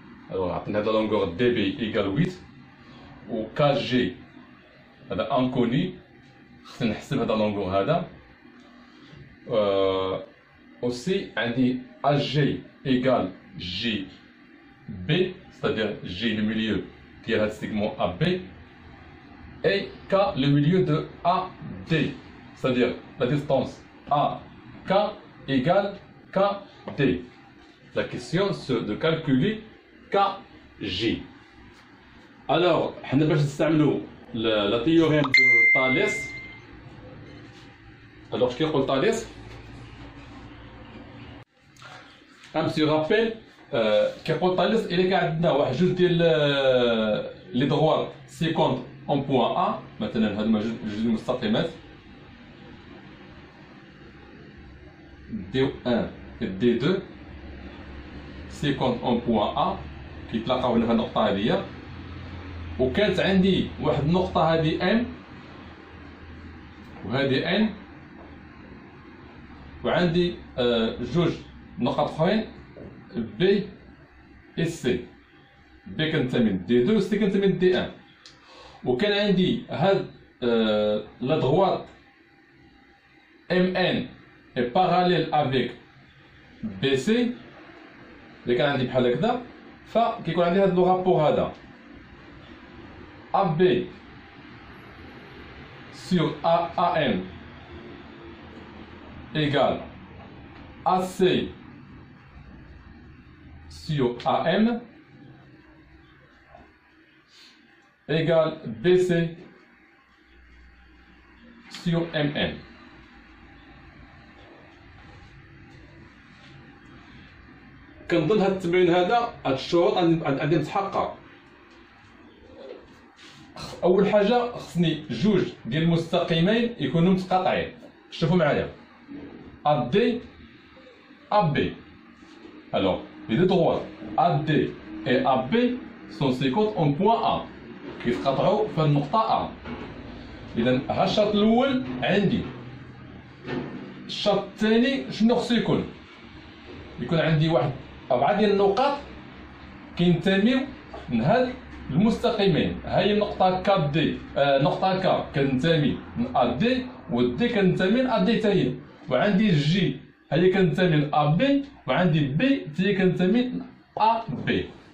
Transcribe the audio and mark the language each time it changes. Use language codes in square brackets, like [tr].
[ar] alors عطينا هذا لونغور DB égale 8، و KG هذا انكوني، خصني نحسب هذا لونغور هذا. [fr] aussi [ar] عندي [fr] AG égale JB، c'est-à-dire J le milieu [ar] ديال هذا السيغمون [fr] AB، et K le milieu de AD, c'est-à-dire la distance AK égale KD. La question c'est de calculer KJ. Alors, [ar] حنا باش نستعملوا [fr] la théorème de Thalès. alors [ar] اش كيقول [fr] Thalès؟ un petit rappel. [ar] كيقول Thalès إلا كان عندنا واحد جوج ديال لي دروات سيكونت en point A، مثلا هادو جوج المستقيمات D1 و D2 سيكونت en point A كيتلاقاو هنا في النقطة هادية، وكانت عندي واحد النقطة هادي M وهادي N، وعندي جوج نقط أخرين B و C. B كنتمي ل D2 و C كنتمي ل D1، وكان عندي هاد [fr] لا droite MN est parallèle avec BC. [ar] اللي كان عندي بحال هكذا، فكيكون عندي هاد لو رابور هذا [fr] AB sur AM égale AC sur AM égale BC sur MN. [ar] كنظن هاد التمرين هذا، هاد الشروط عندي متحققة. أول حاجة خصني جوج ديال المستقيمين يكونوا متقاطعين. شوفوا معايا AD AB. [fr] alors les deux droites AD et AB sont séquentes en point A [ar] كيتقاطعوا في النقطة A. إذا ها الشرط الأول عندي. الشرط الثاني شنو خصو يكون؟ يكون عندي واحد 4 ديال النقاط كينتميو من هاد المستقيمين. ها هي النقطة ك دي، نقطة ك كنتمي من أ دي، و دي كنتمي من أ دي حتى هي، وعندي جي ها هي كنتمي من أ بي، وعندي بي حتى هي كنتمي من أ بي.